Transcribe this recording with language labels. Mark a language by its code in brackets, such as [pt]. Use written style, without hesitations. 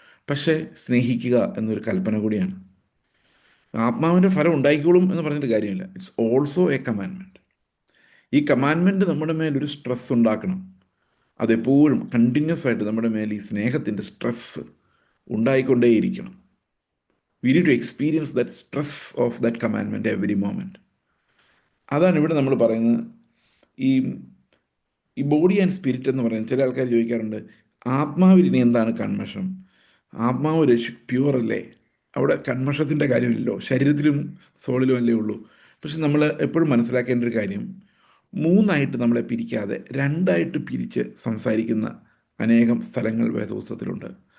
[ml] പക്ഷേ സ്നേഹിക്കുക എന്നൊരു കൽപ്പന കൂടിയാണ്. ആത്മാവിൻ്റെ ഫലം ഉണ്ടായിക്കോളും എന്ന് പറഞ്ഞിട്ട് കാര്യമില്ല. [en] It's also a commandment. [ml] ഈ കമാൻഡ്മെൻറ്റ് നമ്മുടെ മേലൊരു സ്ട്രെസ് ഉണ്ടാക്കണം. അതെപ്പോഴും കണ്ടിന്യൂസ് ആയിട്ട് നമ്മുടെ മേൽ ഈ സ്നേഹത്തിൻ്റെ stress ഉണ്ടായിക്കൊണ്ടേയിരിക്കണം. [en] We need to experience that stress of that commandment every moment. [ml] അതാണ് ഇവിടെ നമ്മൾ പറയുന്നത്. ഈ ബോഡി ആൻഡ് സ്പിരിറ്റ് എന്ന് പറയുന്നത്, ചില ആൾക്കാർ ചോദിക്കാറുണ്ട്, ആത്മാവിൽ ഇനി എന്താണ് കന്മഷം? ആത്മാവ് പ്യുവർ അല്ലേ? അവിടെ കന്മഷത്തിൻ്റെ കാര്യമില്ലല്ലോ, ശരീരത്തിലും സോളിലും അല്ലേ ഉള്ളൂ. പക്ഷെ നമ്മൾ എപ്പോഴും മനസ്സിലാക്കേണ്ട ഒരു കാര്യം, 3ആയിട്ട് നമ്മളെ പിരിക്കാതെ 2ആയിട്ട് പിരിച്ച് സംസാരിക്കുന്ന അനേകം സ്ഥലങ്ങൾ വേദപുസ്തകത്തിലുണ്ട്.